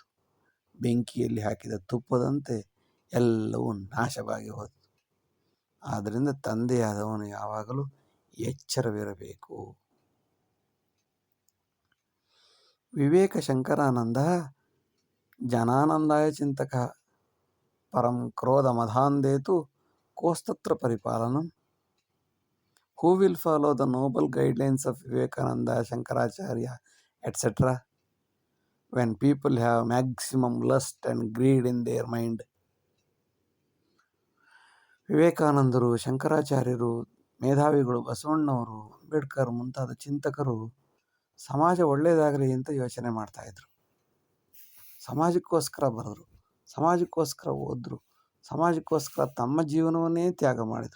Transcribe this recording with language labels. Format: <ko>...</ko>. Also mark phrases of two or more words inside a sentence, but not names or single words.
<kn>ಬೆಂಕಿಯಲ್ಲಿ ಹಾಕಿದ ತುಪ್ಪದಂತೆ ಎಲ್ಲವೂ ನಾಶವಾಗಿ ಹೋಯಿತು. ಆದ್ದರಿಂದ ತಂದೆಯಾದವನು ಯಾವಾಗಲೂ ಎಚ್ಚರವಿರಬೇಕು.</kn> <sa>ವಿವೇಕ ಶಂಕರಾನಂದ ಜನಾನಂದಾಯ ಚಿಂತಕ ಪರಂ ಕ್ರೋಧ ಮಧಾಂದೇತು ಕೋಸ್ತತ್ರ ಪರಿಪಾಲನಂ.</sa> <en>Who will follow the noble guidelines of Vivekananda, Shankaracharya, etc. when people have maximum lust and greed in their mind?</en> <kn>ವಿವೇಕಾನಂದರು, ಶಂಕರಾಚಾರ್ಯರು, ಮೇಧಾವಿಗಳು, ಬಸವಣ್ಣವರು, ಅಂಬೇಡ್ಕರ್ ಮುಂತಾದ ಚಿಂತಕರು ಸಮಾಜ ಒಳ್ಳೆಯದಾಗಲಿ ಅಂತ ಯೋಚನೆ ಮಾಡ್ತಾಯಿದ್ರು. ಸಮಾಜಕ್ಕೋಸ್ಕರ ಬರೆದರು, ಸಮಾಜಕ್ಕೋಸ್ಕರ ಓದಿದ್ರು, ಸಮಾಜಕ್ಕೋಸ್ಕರ ತಮ್ಮ ಜೀವನವನ್ನೇ ತ್ಯಾಗ ಮಾಡಿದರು.</kn>